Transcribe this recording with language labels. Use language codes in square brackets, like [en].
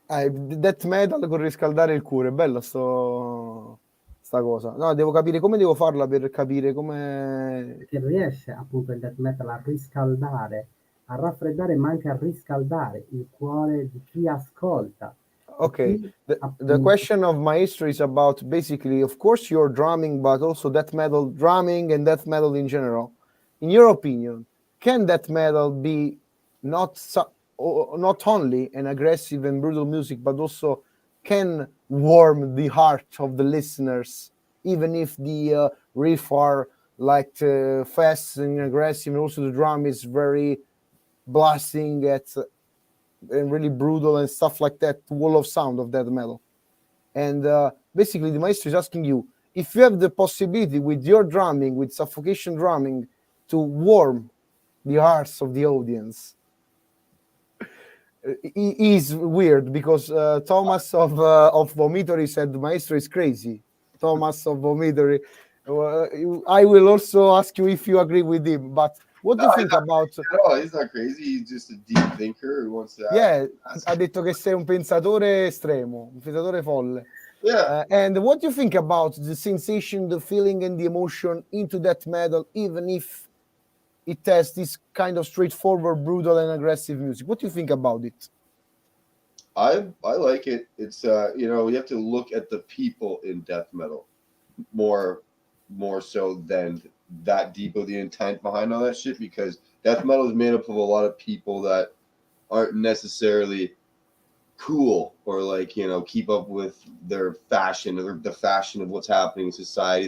[it] Death metal con riscaldare il cuore, bella sta cosa. No, devo capire come devo farla per capire come... Che riesce appunto il death metal a riscaldare, a raffreddare, ma anche a riscaldare il cuore di chi ascolta. [en] Okay, the question of Maestro is about basically, of course, your drumming, but also death metal drumming and death metal in general. In your opinion, can death metal be not only an aggressive and brutal music, but also can warm the heart of the listeners, even if the riff are like fast and aggressive, and also the drum is very blasting and really brutal and stuff like that, wall of sound of death metal. And basically the Maestro is asking you, if you have the possibility with your drumming, with Suffocation drumming, to warm the hearts of the audience. It is weird because Thomas of Vomitory said Maestro is crazy. Thomas of Vomitory. I will also ask you if you agree with him, but what do you think about... No, he's not crazy. He's just a deep thinker who wants to... [it] Yeah, ha detto che sei un pensatore estremo, un pensatore folle. [en] Yeah. And what do you think about the sensation, the feeling, and the emotion into death metal, even if it has this kind of straightforward, brutal, and aggressive music? What do you think about it? I like it. It's you have to look at the people in death metal more so than that deep of the intent behind all that shit, because death metal is made up of a lot of people that aren't necessarily cool or like keep up with their fashion or the fashion of what's happening in society.